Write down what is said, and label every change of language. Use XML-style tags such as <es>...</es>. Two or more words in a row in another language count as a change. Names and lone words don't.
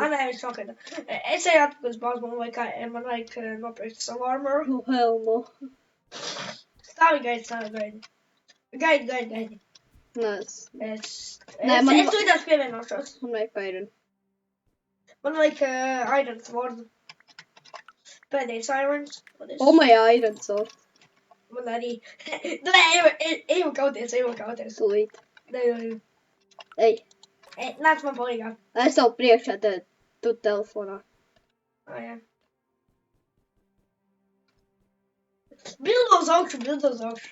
<lv>Nē, viņš nokaida. Es eju atpakaļ uz bāzi, man vajag nopirkt savu armoru.</lv> <en>nu, hell no.</en> <lv>Stāvi gaidi. Gaidi. Nē, Es man tūlītās pievienošos. man vajag iron. Man vajag iron sword. Pēdējais irons.</lv> <en>Oh, my iron sword.</en> <lv>Man arī. Nē, ejam kauties. Tūlīt. Nē. Ej, Nāc man palīgā. es tev priekšā, tu telefonā. Jā. Bildo uz augšu.</lv>